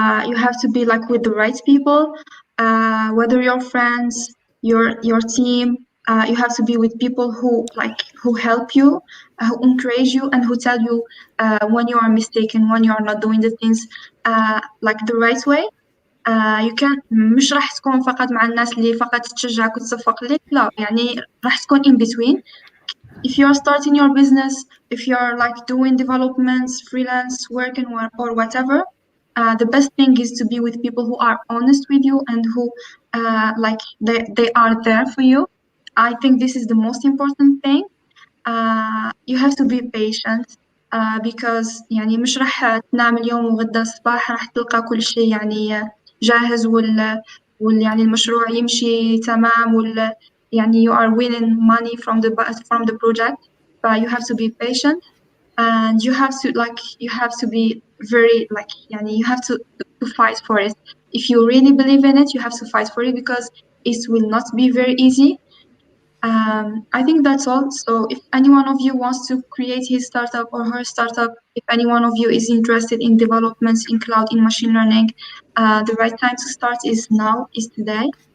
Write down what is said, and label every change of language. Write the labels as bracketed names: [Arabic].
[English] You have to be like with the right people, whether your friends, your team. You have to be with people who help you, who encourage you, and who tell you when you are mistaken, when you are not doing the things like the right way. You can [Arabic] مش راح تكون فقط مع الناس اللي فقط تشجعك وتصفق لك، لا يعني راح تكون [English] in between. If you are starting your business, if you are like doing developments, freelance work or whatever, the best thing is to be with people who are honest with you and who like they are there for you. I think this is the most important thing. You have to be patient because [Arabic] يعني مش راح تنام اليوم وغدا الصباح راح تلقى كل شيء يعني جاهز يعني المشروع يمشي تمام يعني [English] you are winning money from the project. But you have to be patient and you have to be very like يعني you have to fight for it. If you really believe in it, you have to fight for it because it will not be very easy. I think that's all. So if any one of you wants to create his startup or her startup, if any one of you is interested in developments in cloud, in machine learning, the right time to start is now, is today.